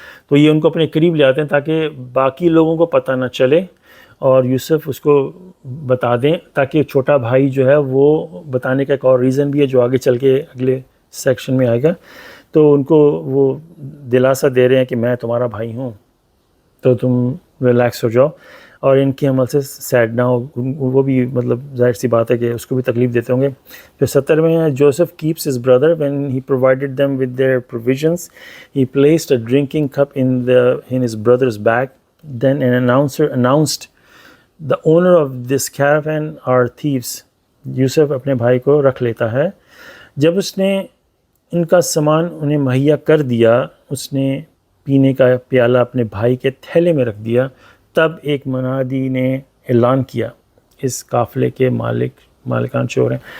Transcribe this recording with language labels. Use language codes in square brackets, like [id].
[ur] تو یہ ان کو اپنے قریب لے آتے ہیں تاکہ باقی لوگوں کو پتہ نہ چلے اور یوسف اس کو بتا دیں، تاکہ چھوٹا بھائی جو ہے وہ بتانے کا ایک اور ریزن بھی ہے جو آگے چل کے اگلے سیکشن میں آئے گا. تو ان کو وہ دلاسا دے رہے ہیں کہ میں تمہارا بھائی ہوں، تو تم ریلیکس ہو جاؤ اور ان کے عمل سے سیڈ نہ ہو. وہ بھی مطلب ظاہر سی بات ہے کہ اس کو بھی تکلیف دیتے ہوں گے. پھر 70 میں ہے [en] Joseph keeps his brother when he provided them with their provisions he placed a drinking cup in his brother's bag. Then an announcer announced the owner of this caravan are thieves. [ur] یوسف اپنے بھائی کو رکھ لیتا ہے. جب اس نے ان کا سامان انہیں مہیا کر دیا، اس نے پینے کا پیالہ اپنے بھائی کے تھیلے میں رکھ دیا، تب ایک منادی نے اعلان کیا اس قافلے کے مالکان چور ہیں.